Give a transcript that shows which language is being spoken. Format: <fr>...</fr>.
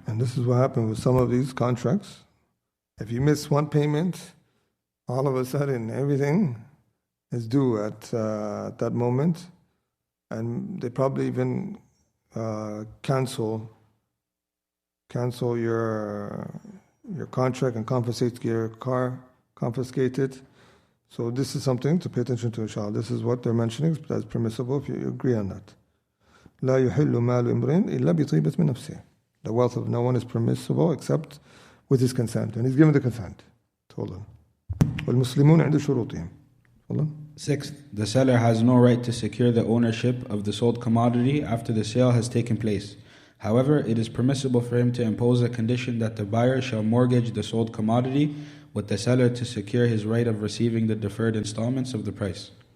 <en>And this is what happened with some of these contracts. If you miss one payment, all of a sudden everything is due at that moment, and they probably even cancel your contract and confiscate your car, confiscate it. So this is something to pay attention to, inshallah. This is what they're mentioning, that's permissible if you agree on that.</en> <ar>لا يحل مال امرئ إلا بطيبة من نفسه.</ar> <en>The wealth of no one is permissible except with his consent. And he's given the consent. Hold on.</en> <ar>والمسلمون عند شروطهم.</ar> <en>Hold on. Sixth, the seller has no right to secure the ownership of the sold commodity after the sale has taken place. However, it is permissible for him to impose a condition that the buyer shall mortgage the sold commodity with the seller to secure his right of receiving the deferred installments of the price.</en>